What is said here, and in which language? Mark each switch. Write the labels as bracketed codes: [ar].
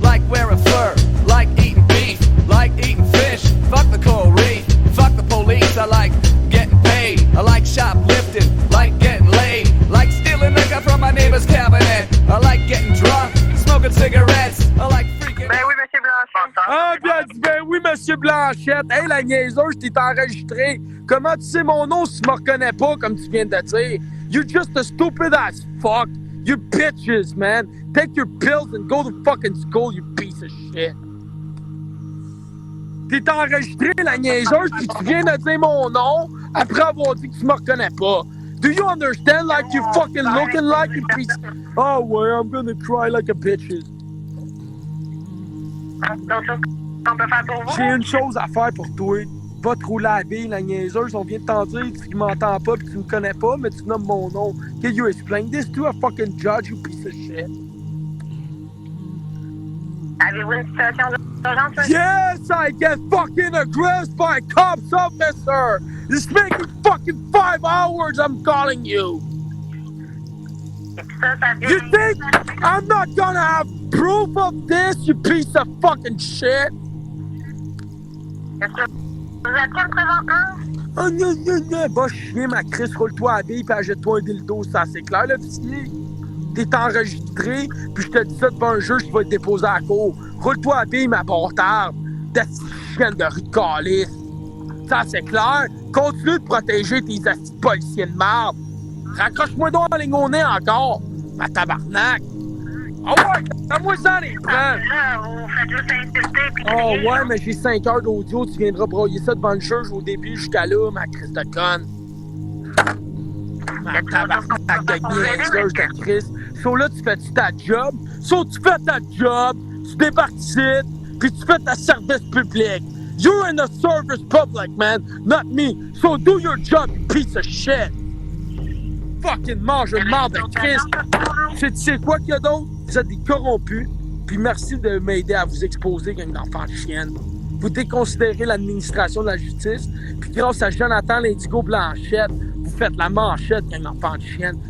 [en] Like wearing fur, like eating beef, like eating fish. Fuck the coral reef, fuck the police. I like getting paid, I like shoplifting, like getting laid, like stealing liquor from my neighbor's cabinet. I like getting drunk, smoking cigarettes. I like freaking... [fr] Ben oui, monsieur Blanchette. Ah, bien dit, ben oui, monsieur Blanchette. Hey, la niaiseuse, t'es enregistré. Comment tu sais mon nom si tu me reconnais pas, comme tu viens de dire? [en] You're just a stupid as fuck. You bitches, man. Take your pills and go to fucking school, you piece of shit. T'es enregistré, la niaiseuse, puis tu viens de dire mon nom après avoir dit que tu me reconnais pas. Do you understand? Like you fucking looking like a piece... [fr] Oh, ouais, [en] I'm gonna cry like a bitches. [fr] D'autres choses qu'on peut faire pour vous? J'ai une chose à faire pour toi. Va te rouler la bille, la niaiseuse. On vient de t'en dire, tu m'entends pas pis tu me connais pas, mais tu nommes mon nom. [en] Can you explain this to a fucking judge, you piece of shit? Avez-vous une situation d'urgence, monsieur? Yes, I get fucking aggressed by cops, officer! It's making fucking 5 hours I'm calling you! [fr] Ça vient... [en] You think I'm not gonna have proof of this, you piece of fucking shit? [fr] Est-ce que vous êtes quel présentement? Oh non, non, non, va chier ma Chris, roule-toi à bille pis achète-toi un dildo, ça c'est clair, l'officier? T'es enregistré, puis je te dis ça devant un juge qui va te déposer à la cour. Roule-toi à bille, ma bâtarde, de chienne de rue de calice. Ça c'est clair? Continue de protéger tes assis de policiers de marde. Raccroche-moi donc en ligne au nez encore, ma tabarnak. Ah ouais, donne-moi ça les preuves. Là, vous faites juste insulter puis Oh crier, ouais, là. mais j'ai 5 heures d'audio, tu viendras broyer ça devant le juge au début jusqu'à là, ma crise de conne. Ma tabarnak de niaiseuse de Chris. So là, tu fais-tu ta job? So tu fais ta job, tu débarques ici, puis tu fais ta service public. [en] You're in the service public, man, not me. So do your job, you piece of shit. [fr] Fucking mange une marde de Christ. Tu sais quoi qu'il y a d'autre? Vous êtes des corrompus, puis merci de m'aider à vous exposer, gang d'enfants de chienne. Vous déconsidérez l'administration de la justice, puis grâce à Jonathan l'Indigo Blanchette, vous faites la manchette, gang d'enfants de chienne.